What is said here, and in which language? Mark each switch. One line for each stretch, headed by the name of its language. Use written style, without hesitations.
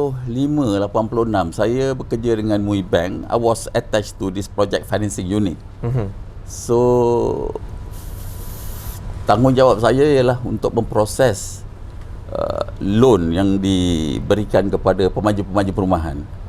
Malay: 1985-86 saya bekerja dengan MUI Bank.
English: I was attached to this project financing unit.
Malay: So tanggungjawab saya ialah untuk memproses loan yang diberikan kepada pemaju-pemaju perumahan.